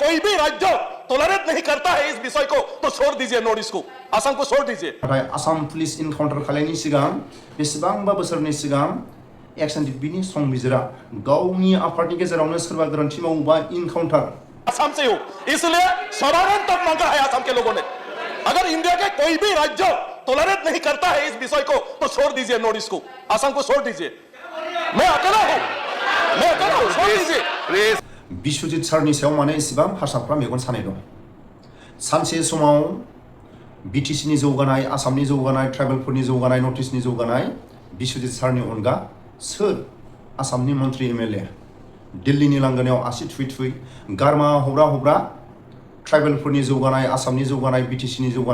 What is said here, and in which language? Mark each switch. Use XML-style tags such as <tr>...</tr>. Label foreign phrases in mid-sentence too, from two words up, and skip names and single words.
<hi>कोई भी राज्य टॉलरेट नहीं करता है इस विषय को तो छोड़ दीजिए नॉर्थ ईस्ट को आसाम को छोड़ दीजिए</hi> <brx>आसाम पुलिस इनकाउंटर खालायनि सिगां बेसेबांबा बोसोरनि सिगां एक्स एनडीएफबी नि संबिजिरा गावनि आफादनि गेजेरावनो सोरबा गोरोन्थि मावोबा इनकाउंटर</brx> <hi>आसाम से हो इसलिए समाधान तक मांगा है आसाम के लोगों ने अगर इंडिया के कोई भी राज्य टॉलरेट नहीं करता है इस विषय को तो छोड़ दीजिए नॉर्थ ईस्ट को आसाम को छोड़ दीजिए मैं अकेला हूं छोड़ दीजिए</hi> <brx>बिश्वजित सारनि सायाव माने इसेबां हारसाफ्रा मेगन सानाय दं सानसे समाव बिटिसिनि जौगानाय आसामनि जौगानाय ट्राइबेलफोरनि जौगानाय नर्थ ईस्टनि जौगानाय बिश्वजित सारनि अनगा सोर आसामनि मन्त्रि एमएलए दिल्लीनि लांगोनायाव आसि थुयै थुयै गारमा हब्रा ट्राइबेलफोरनि जौगानाय आसामनि जौगानाय बिटिसिनि जौगानाय</brx>